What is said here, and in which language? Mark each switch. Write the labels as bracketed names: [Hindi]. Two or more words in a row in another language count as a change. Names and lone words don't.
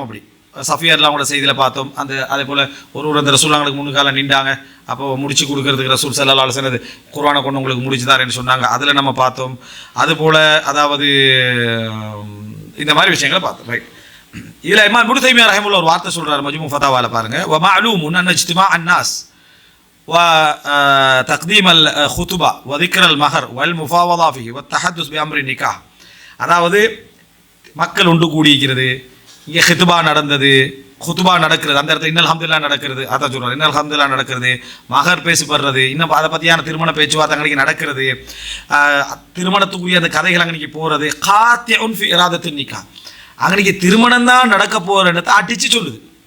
[Tamil] அப்படி சஃபியர்லாவோட செய்தியில் பார்த்தோம். அதே போல் அந்த ரசூலுல்லாஹ்களுக்கு முன்னுக்கால நின்றாங்க, அப்போ முடிச்சு கொடுக்கறதுக்கு [Arabic] رسول صلى الله عليه وسلم [Tamil] குர்ஆனை கொண்டு உங்களுக்கு முடிச்சுதாரேன்னு சொன்னாங்க, அதில் நம்ம பார்த்தோம். அதுபோல் அதாவது இந்த மாதிரி விஷயங்களை பார்த்தோம். ரைட். இதில் இமாம் இப்னு தைமியா ரஹிமஹுல்லாஹ் ஒரு வார்த்தை சொல்கிறார் மஜ்மூ ஃபதாவால பாருங்க, [Arabic] ومعلوم أن اجتماع الناس وتقديم الخطبة وذكر المهر والمفاوضة فيه والتحدث بأمر النكاح. [Tamil] அதாவது மக்கள் ஒன்று கூடியிருக்கிறது, இங்கே ஹித்பா நடந்தது, குத்துபா நடக்கிறது, அந்த இடத்துல [Arabic] إن الحمد لله [Tamil] நடக்கிறது, அதான் சொல்கிறார், [Arabic] إن الحمد لله [Tamil] நடக்கிறது, மகர் பேசப்படுறது, இன்னும் அதை பற்றியான திருமண பேச்சுவார்த்தை அன்றைக்கி நடக்கிறது, திருமணத்துக்குரிய அந்த கதைகள் அன்றைக்கி போகிறது, [Arabic] قاطعا في إرادة النكاح, [Tamil] அன்றைக்கி திருமணம் தான் நடக்க போகிறத அடித்து சொல்லுது.